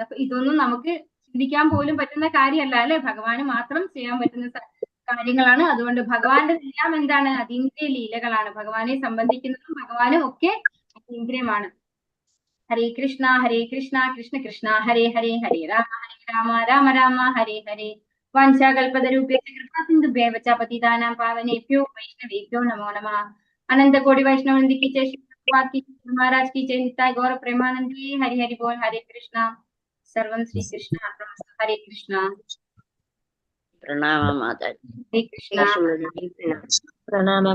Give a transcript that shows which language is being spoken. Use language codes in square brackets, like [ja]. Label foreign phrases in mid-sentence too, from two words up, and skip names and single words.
[ml] അപ്പൊ ഇതൊന്നും നമുക്ക് ചിന്തിക്കാൻ പോലും പറ്റുന്ന കാര്യമല്ല അല്ലെ. ഭഗവാന് മാത്രം ചെയ്യാൻ പറ്റുന്ന കാര്യങ്ങളാണ്. അതുകൊണ്ട് ഭഗവാന്റെ എല്ലാം എന്താണ്? അതീന്ദ്രിയ ലീലകളാണ്. ഭഗവാനെ സംബന്ധിക്കുന്നതും ഭഗവാനും ഒക്കെ അതീന്ദ്രിയമാണ്. [sa] ഹരേ കൃഷ്ണ കൃഷ്ണ കൃഷ്ണ ഹരേ ഹരേ ഹരേ രാമ രാമ രാമ ഹരേ ഹരേ. വാഞ്ചാകൽപതരൂപേണ കൃപാസിന്ധുഭ്യൈവ ച പതിതാനാം പാവനേഭ്യോ വൈഷ്ണവേഭ്യോ നമോ നമഃ. [hi] अनंत कोटि वैष्णव वृंद की जय, श्री प्रभुपाद की जय, महाराज की जय, निताय गौर प्रेमानंद जी, हरि हरि बोल. हरे कृष्णा. [sa] सर्वं श्री कृष्ण अर्पणमस्तु. [hi] हरे कृष्णा. प्रणाम माता. हरे कृष्णा. प्रणाम.